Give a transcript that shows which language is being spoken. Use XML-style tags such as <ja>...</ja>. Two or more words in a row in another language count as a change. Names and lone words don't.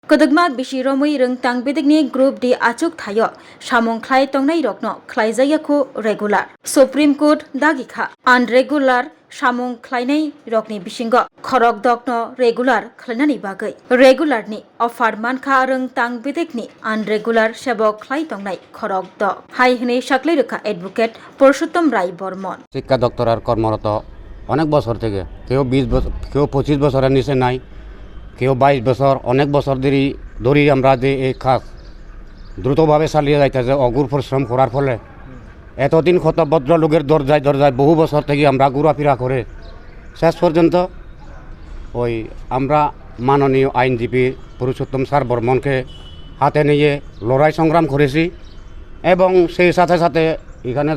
<trp>Kodagma Bishiromui Rung Tang Bidigni Group D Achuk Thayo Samong Klai Tongnai Rokno Klaijayako regular Supreme Court Dagikha unregular Samong Klainai Rokni Bishingo Khorok Dokno regular Klanani Bagai regular ni offer Manka Rung Tang Bidigni unregular Shabo Klai Tongnai Khorok Dok Hai Hne Shakleruka Advocate Purushottam Rai Bormon</trp> <bn>শিক্ষা দপ্তরের কর্মরত অনেক বছর থেকে কেউ 20 বছর কেউ 25 বছরের নিচে নাই কেউ 22 বছর অনেক বছর ধরে আমরা যে এই কাজ দ্রুতভাবে চালিয়ে যাইতেছে অগুর পরিশ্রম করার ফলে এতদিন কত ভদ্রলোকের দরজায় বহু বছর থেকে আমরা ঘোরাফেরা করে শেষ পর্যন্ত ওই আমরা মাননীয় আইনজীবী পুরুষোত্তম স্যার বর্মনকে হাতে নিয়ে লড়াই সংগ্রাম করেছি এবং সেই সাথে সাথে এখানে</bn>